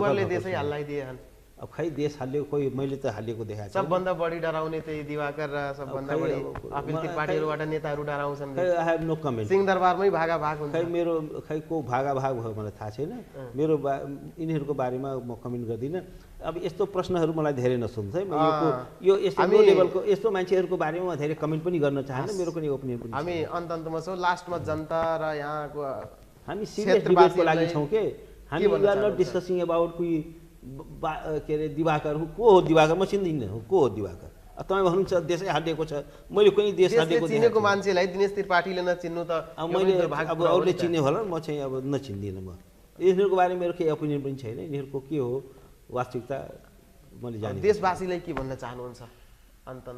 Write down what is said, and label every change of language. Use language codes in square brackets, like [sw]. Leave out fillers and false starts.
[ne] युट्युबरले देशै हल्लाइदिए। अब खै देश हाल्यो कोही, मैले त हालेको देखाएको छु। सबभन्दा बढी डराउने चाहिँ दिवाकर र सबभन्दा बढी अपिल त्रिपाठीहरूबाट नेताहरू डराउँछन्। [en] खै I have no comment. [ne] सिंहदरबारमै भागाभाग हुन्छ। खै को भागाभाग भयो मलाई थाहा छैन। मेरो यिनीहरूको बारेमा म कमेन्ट गर्दिनँ। अब यस्तो प्रश्नहरू मलाई धेरै नसोध्नु है। यो यस्तो लो लेभलको यस्तो मान्छेहरूको बारेमा म धेरै कमेन्ट पनि गर्न चाहन्न। मेरो पनि ओपिनियन पनि। हामी अन्तमा छौँ, लास्टमा जनता र यहाँको हामी सिरियस डिबेटको लागि छौँ के। हामी [en] we are not discussing about [ne] के अरे दिवाकर को हो, दिवाकर म चिन्दिनँ को हो दिवाकर। तपाईँ भन्नुहुन्छ देशै हालिएको छ, मैले कुनै देश हालेको चिनेको मान्छेलाई दिनेश त्रिपाठीले नचिन्नु त मैले अब अरूले चिन्ने होला, म चाहिँ अब नचिन्दिनँ। म यिनीहरूको बारेमा मेरो केही ओपिनियन पनि छैन। यिनीहरूको के हो वास्तविकता मैले जाने। देशवासीलाई के भन्न चाहनुहुन्छ अन्तमा?